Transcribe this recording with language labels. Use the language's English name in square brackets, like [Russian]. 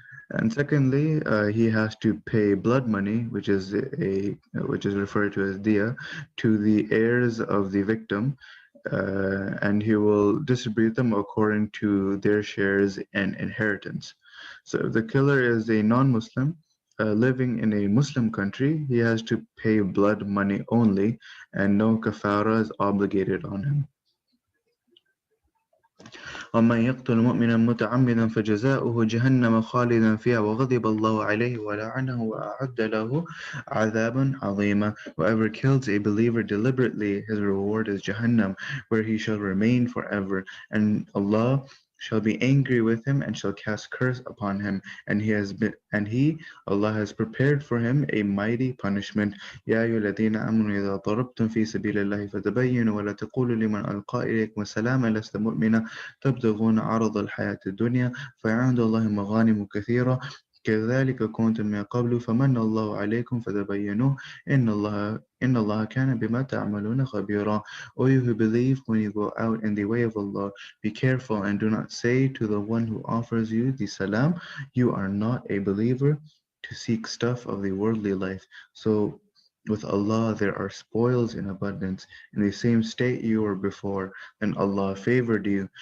[English] And secondly, he has to pay blood money, which is referred to as diya, to the heirs of the victim, and he will distribute them according to their shares and inheritance. So if the killer is a non-Muslim living in a Muslim country, he has to pay blood money only, and no kafara is obligated on him. [Arabic] ومن يقتل مؤمنا متعمدا فجزاؤه جهنم خالدا فيها وغضب الله عليه ولعنه وأعد له عذابا عظيما. [English] Whoever kills a believer deliberately, his reward is Jahannam, where he shall remain forever, and Allah shall be angry with him and shall cast curse upon him, and Allah has prepared for him a mighty punishment. [Arabic] يا أيها الذين آمنوا إذا ضربتم في سبيل الله فتبينوا ولا تقولوا لمن ألقى إليكم السلام لست مؤمنا تبتغون عرض الحياة الدنيا فعند الله مغانم كثيرة كذلك كنتم من قبل فمن الله عليكم فتبينوا إن الله كان بما تعملون خبيرا. [English] O you who believe, when you go out in the way of Allah, be careful and do not say to the one who offers you the salam, you are not a believer, to seek stuff of the worldly life. So with Allah there are spoils in abundance. In the same state you were before, then Allah favored you.